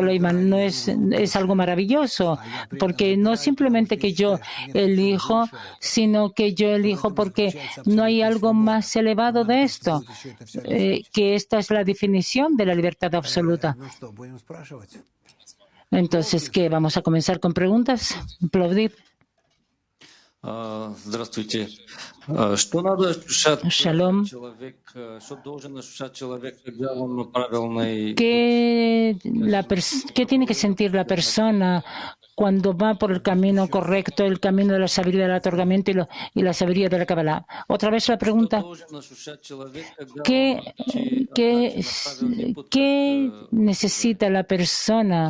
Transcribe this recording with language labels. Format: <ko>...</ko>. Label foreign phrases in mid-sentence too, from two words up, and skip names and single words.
<es>Lightman, no es algo maravilloso, porque no simplemente que yo elijo, sino que yo elijo porque no hay algo más elevado de esto, que esta es la definición de la libertad absoluta. Entonces, ¿qué? ¿Vamos a comenzar con preguntas? Aplaudir.</es> <ru>Здравствуйте. Что надо ощущать Shalom. человек, что должен ощущать человек, когда он на правильной...</ru> <es>¿Qué tiene que sentir la persona cuando va por el camino correcto, el camino de la sabiduría del otorgamiento y la sabiduría de la Kabbalah? Otra vez la pregunta, ¿qué necesita la persona?</es>